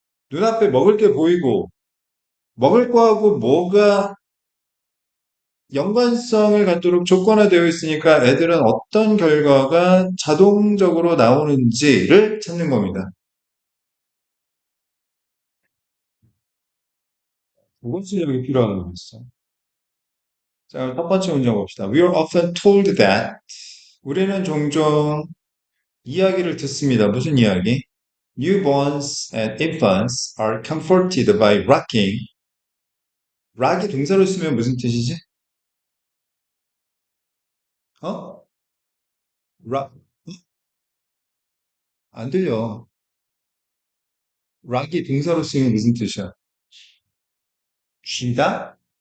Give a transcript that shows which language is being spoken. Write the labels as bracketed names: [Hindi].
[Korean] 눈앞에 먹을 게 보이고 먹을 거하고 뭐가 연관성을 갖도록 조건화되어 있으니까 애들은 어떤 결과가 자동적으로 나오는지를 찾는 겁니다. 그건 실력이 필요한 거겠어. 자, 첫 번째 문제 봅시다. [English] We are often told that [Korean] 우리는 종종 이야기를 듣습니다. 무슨 이야기? [English] Newborns and infants are comforted by rocking. [Korean] 락이 동사로 쓰면 무슨 뜻이지? 어? 락, 안 들려. 락이 동사로 쓰면 무슨 뜻이야? 쥐다?